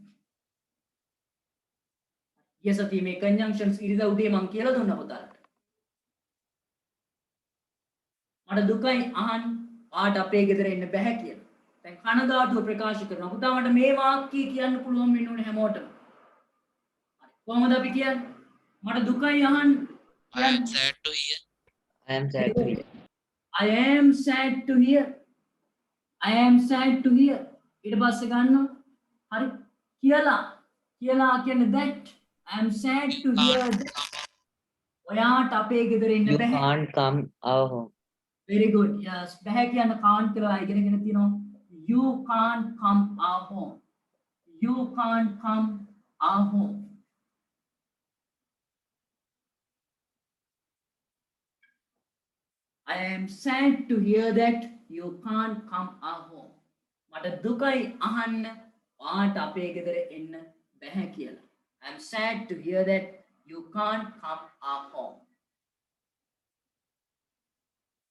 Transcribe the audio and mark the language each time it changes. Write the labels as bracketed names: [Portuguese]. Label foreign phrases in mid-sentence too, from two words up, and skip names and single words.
[Sinhala] ඊය සතියේ මේ කන්ජන්ක්ෂන්ස් ඉරිදා උදේ මම කියලා දුන්නා පුතාලට. මට දුකයි අහන්න ඔයාට අපේ ගෙදර එන්න බෑ කියලා. දැන් කනගාටුව ප්‍රකාශ කරනවා. පුතා මට මේ වාක්‍ය කියන්න පුළුවන් වෙන්න ඕනේ හැමෝටම. හරි. කොහොමද අපි කියන්නේ? මට දුකයි අහන්න. [English] I am sad to hear. I am sad to hear. I am sad to hear. I am sad to hear. [Sinhala] ඊට පස්සේ ගන්නවා. හරි. කියලා කියන්නේ that. [English] I am sad to hear that. [Sinhala] ඔයාට අපේ ගෙදර එන්න [English] You [Sinhala] බෑ. [English] can't come our home. Very good. Yes. [Sinhala] බෑ කියන can't කියලා ඉගෙනගෙන තියෙනවා. [English] You can't come our home. You can't come our home. I am sad to hear that you can't come our home. [Sinhala] මට දුකයි අහන්න ඔයාට අපේ ගෙදර එන්න බැහැ කියලා. [English] I am sad to hear that you can't come our home.